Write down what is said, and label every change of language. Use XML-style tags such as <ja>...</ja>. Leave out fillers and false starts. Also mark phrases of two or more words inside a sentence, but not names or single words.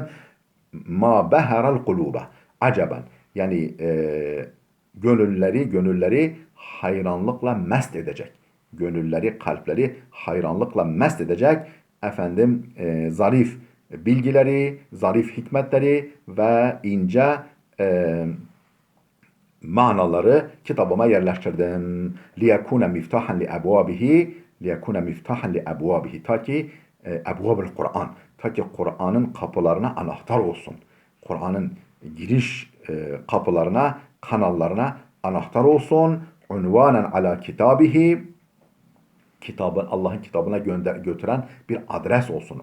<ar>ما بهر القلوب عجبا,</ar> <tr>yani gönülleri hayranlıkla mest edecek. Gönülleri, kalpleri hayranlıkla mest edecek zarif bilgileri, zarif hikmetleri ve ince manaları kitabıma yerleştirdim.</tr> <ar>لِيَكُونَ مِفْتَحًا لِأَبْوَابِهِ لِيَكُونَ مِفْتَحًا لِأَبْوَابِهِ</ar> <tr>Ta ki ebvab-ül Kur'an. Ta ki Kur'an'ın kapılarına anahtar olsun. Kur'an'ın giriş kapılarına, kanallarına anahtar olsun.</tr> <ar>عنوانا على كتابه,</ar> <tr>Allah'ın kitabına götüren bir adres olsun.</tr>